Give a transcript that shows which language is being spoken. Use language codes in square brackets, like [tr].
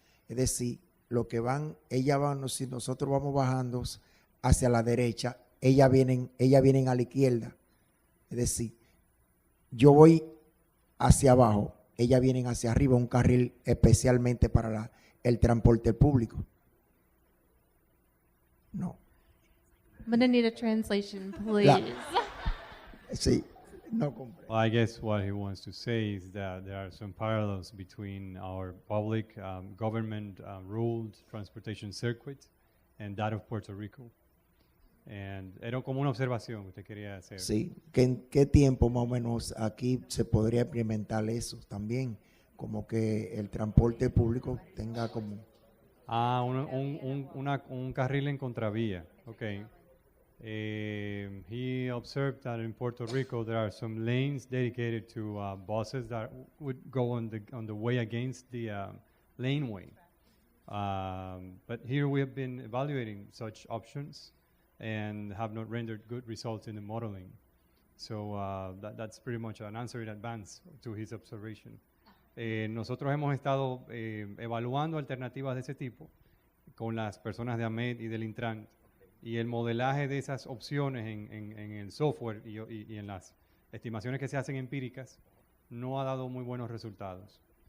[es] Es decir, lo que van, si nosotros vamos bajando hacia la derecha, ellas vienen a la izquierda. Es decir, yo voy hacia abajo, ellas vienen hacia arriba, un carril especialmente para el transporte público. No. [en] I'm going to need a translation, please. [es] Sí, no comprendo. [en] Well, I guess what he wants to say is that there are some parallels between our public government ruled transportation circuit and that of Puerto Rico. [es] And era como una observación que usted quería hacer. Sí, que en qué tiempo más o menos aquí se podría implementar eso también, como que el transporte público tenga como... Un carril en contravía, okay. [en] He observed that in Puerto Rico there are some lanes dedicated to buses that would go on the way against the laneway. But here we have been evaluating such options and have not rendered good results in the modeling. So that's pretty much an answer in advance to his observation. [es] Nosotros hemos estado evaluando alternativas de ese tipo con las personas de AMED y del Intran, y el modelaje de esas opciones en el software y en las estimaciones que se hacen empíricas no ha dado muy buenos resultados.